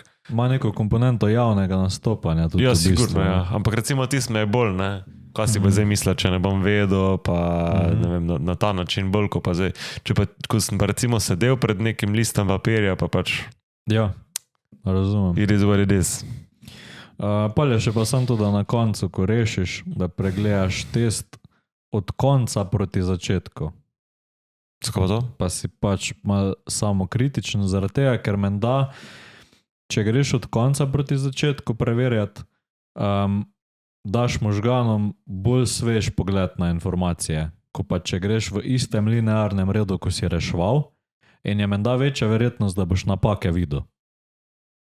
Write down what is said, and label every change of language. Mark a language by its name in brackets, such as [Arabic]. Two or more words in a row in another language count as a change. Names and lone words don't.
[Slovenian] ima neko komponento javnega nastopanja. Ja, sigurno, ja. Ampak recimo tist me je bolj, ne? Kaj si pa zdaj mislil, če ne bom vedel, pa ne vem, na ta način bolj, ko pa zdaj, ko sem pa recimo sedel pred nekim listom papirja, pa pač... Ja, razumem. [English] It is what it is. [Slovenian] Palje še pa sem to, da na koncu, ko rešiš, da pregledaš test od konca proti začetku. Zakaj pa to? Pa si pač malo samokritičen zaradi tega, ker menda, če greš od konca proti začetku preverjati, daš možganom bolj svež pogled na informacije, ko pa če greš v istem linearnem redu, ko si reševal, in je menda večja verjetnost, da boš napake videl.